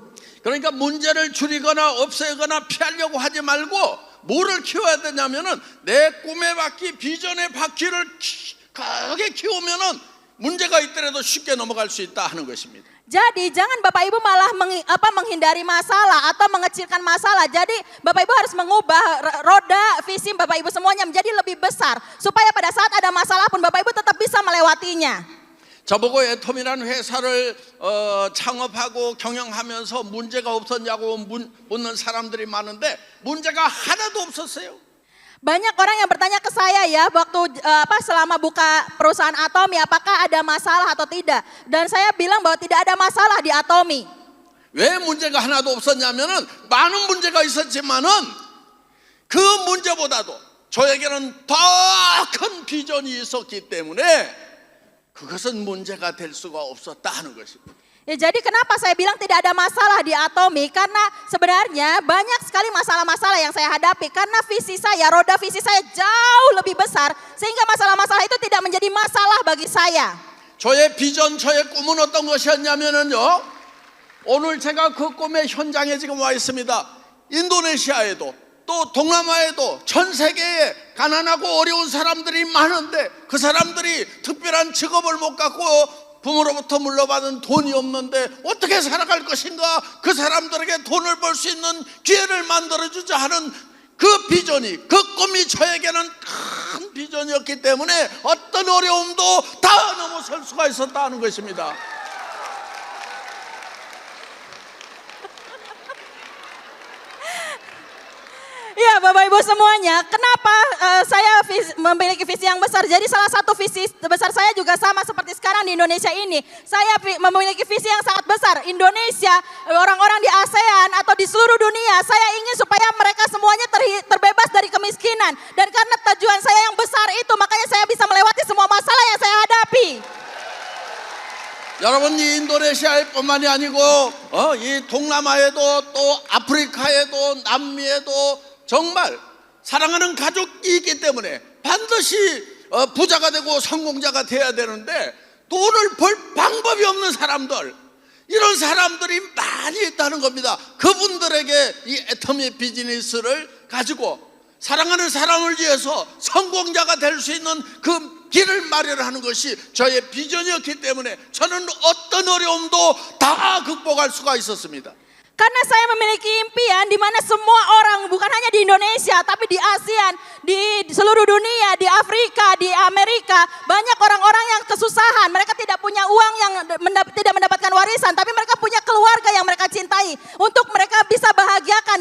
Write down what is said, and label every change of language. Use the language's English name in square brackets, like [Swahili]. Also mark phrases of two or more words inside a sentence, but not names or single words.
[Korean] 그러니까 문제를 줄이거나 없애거나 피하려고 하지 말고 뭐를 키워야 되냐면은 내 꿈의 바퀴, 비전의 바퀴를 크게 키우면은 문제가 있더라도 쉽게 넘어갈 수 있다 하는 것입니다. [Indonesian] Jadi jangan Bapak Ibu malah menghindari masalah atau mengecilkan masalah. Jadi Bapak Ibu harus mengubah roda visi Bapak Ibu semuanya menjadi lebih besar. Supaya pada saat ada masalah pun Bapak Ibu tetap bisa melewatinya. [Korean] 저보고 애텀이라는 회사를 창업하고 경영하면서 문제가 없었냐고 묻는 사람들이 많은데 문제가 하나도 없었어요. [Indonesian] Banyak orang yang bertanya ke saya ya waktu selama buka perusahaan Atomi apakah ada masalah atau tidak. Dan saya bilang bahwa tidak ada masalah di Atomi. [Korean] 왜 문제가 하나도 없었냐면은 많은 문제가 있었지만은 그 문제보다도 저에게는 더 큰 비전이 있었기 때문에 그것은 문제가 될 수가 없었다 하는 것입니다. [Indonesian] Ya, jadi kenapa saya bilang tidak ada masalah di Atomi? Karena sebenarnya banyak sekali masalah-masalah yang saya hadapi. Karena visi saya, roda visi saya jauh lebih besar. Sehingga masalah-masalah itu tidak menjadi masalah bagi saya. [Korean] 저의 비전, 저의 꿈은 어떤 것이었냐면은요. 오늘 제가 그 꿈의 현장에 지금 와 있습니다. 인도네시아에도 또 동남아에도 전 세계에 가난하고 어려운 사람들이 많은데 그 사람들이 특별한 직업을 못 갖고 부모로부터 물려받은 돈이 없는데 어떻게 살아갈 것인가 그 사람들에게 돈을 벌 수 있는 기회를 만들어주자 하는 그 비전이 그 꿈이 저에게는 큰 비전이었기 때문에 어떤 어려움도 다 넘어설 수가 있었다는 것입니다. [Indonesian] Ya Bapak Ibu semuanya, kenapa saya memiliki visi yang besar? Jadi salah satu visi besar saya juga sama seperti sekarang di Indonesia ini. Saya memiliki visi yang sangat besar. Indonesia, orang-orang di ASEAN atau di seluruh dunia, saya ingin supaya mereka semuanya terbebas dari kemiskinan. Dan karena tujuan saya yang besar itu, makanya saya bisa melewati semua masalah yang saya hadapi. [Korean] 여러분 이 인도네시아뿐만이 아니고 이 동남아에도 또 아프리카에도 남미에도 정말 사랑하는 가족이 있기 때문에 반드시 부자가 되고 성공자가 돼야 되는데 돈을 벌 방법이 없는 사람들 이런 사람들이 많이 있다는 겁니다. 그분들에게 이 애터미 비즈니스를 가지고 사랑하는 사람을 위해서 성공자가 될 수 있는 그 길을 마련하는 것이 저의 비전이었기 때문에 저는 어떤 어려움도 다 극복할 수가 있었습니다. [Indonesian] Karena saya memiliki impian di mana semua orang bukan hanya di Indonesia tapi di ASEAN, di seluruh dunia, di Afrika, di Amerika banyak orang-orang yang kesusahan. Mereka tidak punya uang yang tidak mendapatkan warisan, tapi mereka punya keluarga yang mereka cintai untuk mereka bisa bahagiakan.